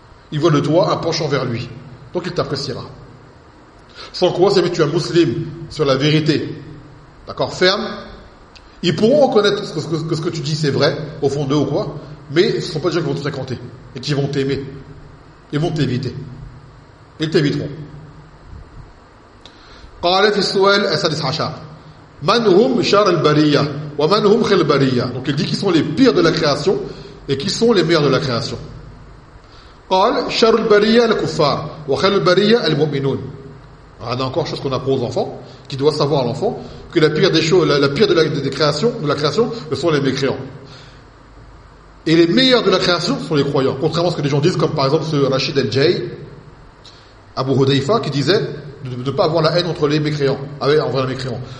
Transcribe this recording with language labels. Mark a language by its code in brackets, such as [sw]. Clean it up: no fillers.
[fr] Il voit de toi un penchant vers lui, donc il t'appréciera. Sans quoi, si tu es un musulman sur la vérité, d'accord, ferme, ils pourront reconnaître que ce que tu dis c'est vrai, au fond d'eux ou quoi, mais ce ne seront pas des gens qui vont te fréquenter et qui vont t'aimer. Ils vont t'éviter. Ils t'éviteront. [ar] قال في السؤال السادس عشر من هم شر البرية ومن هم خير البرية. [fr] Donc il dit qu'ils sont les pires de la création et qui sont les meilleurs de la création. [ar] قال شر البرية الكفار وخير البرية المؤمنون. [fr] On a encore chose qu'on apprend aux enfants, qui doit savoir à l'enfant que la pire de la création, ce sont les mécréants. Et les meilleurs de la création sont les croyants. Contrairement à ce que les gens disent, comme par exemple ce Rachid El Jay, Abu Hudaifa, qui disait de ne pas avoir la haine entre les mécréants, envers les mécréants.